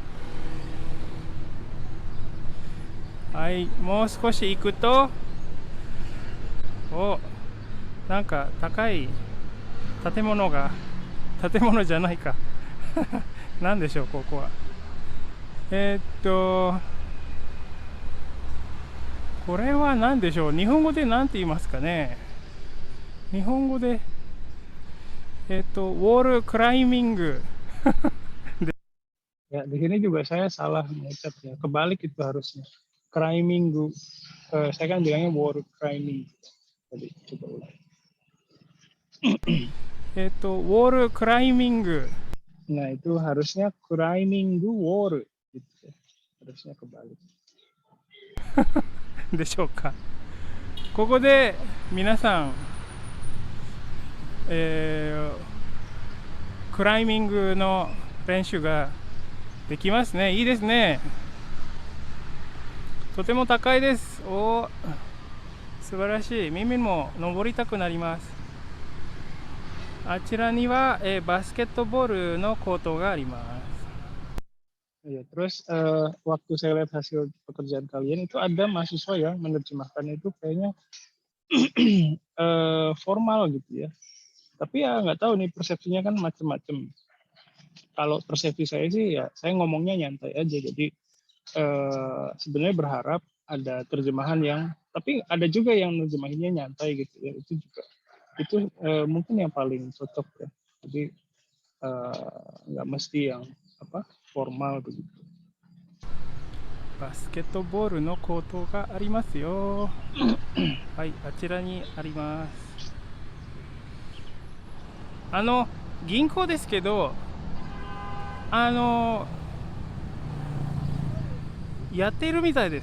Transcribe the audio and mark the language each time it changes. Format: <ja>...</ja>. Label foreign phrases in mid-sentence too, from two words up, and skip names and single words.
<ja>はい、もう少し行くと、なんか高い建物じゃないか何でしょう、ここは。これは何でしょう、日本語で何て言いますかね。日本語でウォールクライミング</ja> <id>Ya, di sini juga saya salah mengucap ya. Kebalik itu harusnya. Climbing, saya kan bilangnya</id> <en>wall climbing.</en> <id>Tadi coba ulang.</id> <ja>ウォールクライミング</ja> <id>Nah, itu harusnya</id> <en>climbing wall</en> <id>gitu. Harusnya kebalik.</id> <ja>でしょうか。ここで皆さん、クライミングの練習ができますね。いいですね。とても高いです。素晴らしい。耳も登りたくなります。あちらには、バスケットボールのコートがあります。</ja> <id>Ya, terus waktu saya lihat hasil pekerjaan kalian itu ada mahasiswa yang menerjemahkan itu kayaknya formal gitu ya. Tapi ya nggak tahu nih, persepsinya kan macam-macam. Kalau persepsi saya sih ya saya ngomongnya nyantai aja. Jadi sebenarnya berharap ada terjemahan yang, tapi ada juga yang nerjemahinnya nyantai gitu ya. Itu mungkin yang paling cocok ya. Jadi nggak mesti yang formal begitu.</id> <ja>バスケットボールのコートがありますよ。はい、あちらにあります。銀行ですけど、やっているみたいです。</ja>